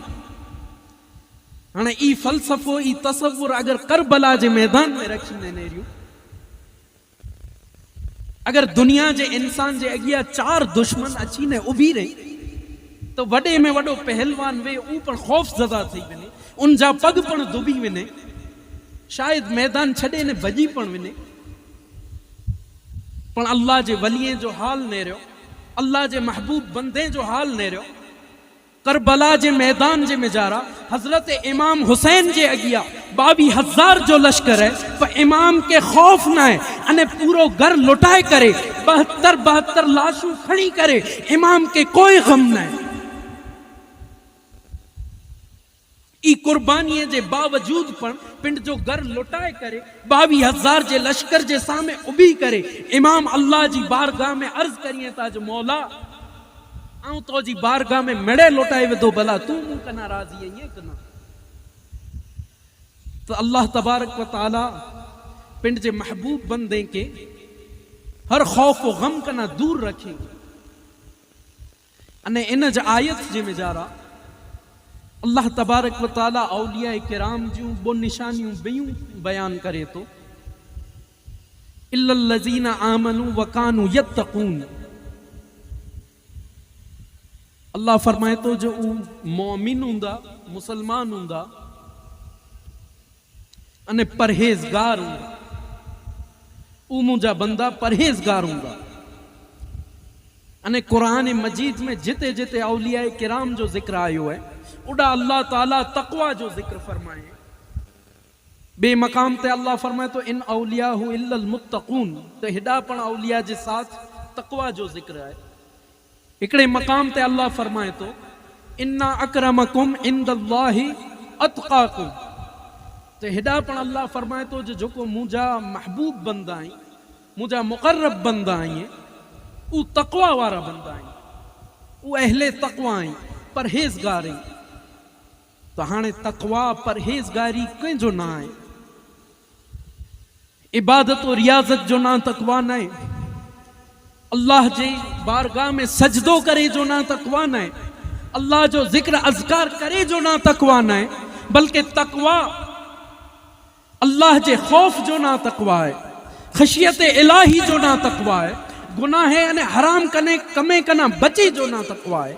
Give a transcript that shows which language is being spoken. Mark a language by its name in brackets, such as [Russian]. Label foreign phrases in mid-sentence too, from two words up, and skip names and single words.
[Kachhi] ہاں ای فلسفو ای تصور اگر کربلا جے میدان میں رکھی نے ریو اگر دنیا جے انسان جے اگیا 4 دشمن اچھی نے ابھی رہی تو وڈے میں وڈو پہلوان وے اوپر خوف زدہ تھی ونے. ان جا پگ پن دبی ونے شاید میدان چھڑے نے بجی پن ونے. पण अल्लाह जे वलीअ जो हाल नेरियो, अल्लाह जे महबूब बंदे जो हाल नेरियो। करबला जे मैदान जे मेजारा हजरत इमाम हुसैन जे अगिया 22,000 जो लश्कर है, पर इमाम के खौफ न है। अने पूरो घर लुटाए करे 72 लाशूं खड़ी करे, इमाम के कोई गम न है। ई कुर्बानी जे बावजूद पण पिंड जो घर लुटाए करे 22,000 जे लश्कर जे सामने उभी करे, इमाम अल्लाह जी बारगाह में अर्ज करिए था जो मौला आऊं तो जी बारगाह में मेड़े लुटाए वेदो, भला तू मूं कना राजी है ये कना। तो अल्लाह तबारक व ताला पिंड जे महबूब बंदे के हर खौफ व गम कना दूर रखे। अने इन ज आयत जे मेजारा अल्लाह तबारक व ताला औलिया किराम जूं बो निशानियूं बियूं बयान करे तो, [Arabic] إلا الذين آمنوا وكانوا يتقون. [Kachhi] अल्लाह फरमाए तो जो मोमिन हुंदा, मुसलमान हुंदा अने परहेजगार हुंदा, उ मुंजा बंदा परहेजगार हुंदा। अने कुरान मजीद में जिते जिते औलिया किराम जो जिक्र आयो है, उड़ा अल्लाह ताला तकवा जो जिक्र फरमाए। बे मकाम ते अल्लाह फरमाए तो [Arabic] إن أولياؤه إلا المتقون, [Kachhi] तो हिडा पण औलिया जे साथ तकवा जो जिक्र है। इकड़े मकाम ते अल्लाह फरमाए तो [Arabic] إن أكرمكم عند الله أتقاكم, [Kachhi] तो हिडा पण अल्लाह फरमाए तो जो को मुझा महबूब बंदा आई, मुझा मुकर्रब बंदा आई, उ तकवा वारा बंदा आई, उ अहले तकवा आई, परहेजगार आई। तो हाणे तकवा परहेजगारी कंहिंजो ना आहे, इबादत और रियाजत जो ना तकवा न है, अल्लाह जे बारगाह में सजदो करे जो ना तकवा न है, अल्लाह जो जिक्र अज़कार करे जो ना तकवा न है, बल्कि तकवा अल्लाह जे खौफ जो ना तकवा है, खशियत इलाही जो ना तकवा है, गुनाह अने हराम कने कमे कना बचे जो ना तकवा है।